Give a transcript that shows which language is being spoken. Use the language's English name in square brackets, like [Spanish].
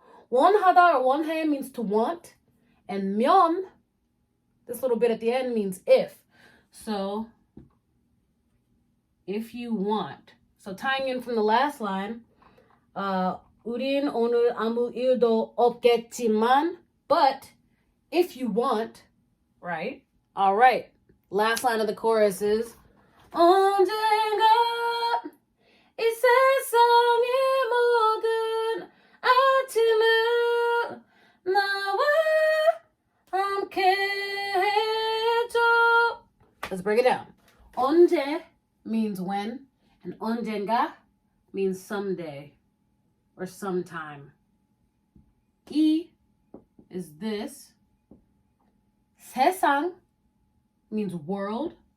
[English] 원하다 or 원해 means to want. And 면, this little bit at the end, means if. So, if you want. So tying in from the last line, [Korean] 우린 오늘 아무 일도 없겠지만, [English] but if you want, right? All right. Last line of the chorus is [Korean] 언젠가 이 세상의 모든 아침을 나와 함께 해줘. [English] Let's break it down. 언제 means when, and 언젠가 means someday or sometime. 이 is this. 세상 means world.